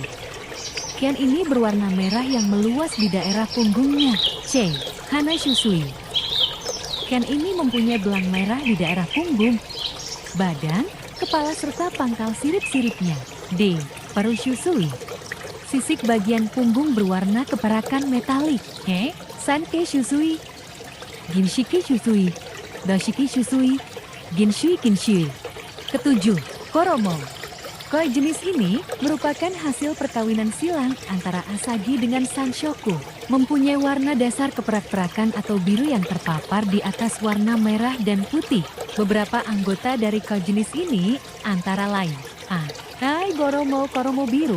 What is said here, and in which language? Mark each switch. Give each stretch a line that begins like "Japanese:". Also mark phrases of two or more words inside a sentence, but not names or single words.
Indonesian: Ikan ini berwarna merah yang meluas di daerah punggungnya. C. Hanashusui. Ikan ini mempunyai belang merah di daerah punggung, badan, kepala serta pangkal sirip-siripnya. D. Parushusui. Sisik bagian punggung berwarna keperakan metalik. Sanke Shusui, Ginshiki Shusui, Doshiki Shusui, Ginshui Kinshui. Ketujuh, Koromo. Koi jenis ini merupakan hasil perkawinan silang antara Asagi dengan Sanshoku. Mempunyai warna dasar keperak-perakan atau biru yang terpapar di atas warna merah dan putih. Beberapa anggota dari koi jenis ini antara lain Goromo Koromo biru.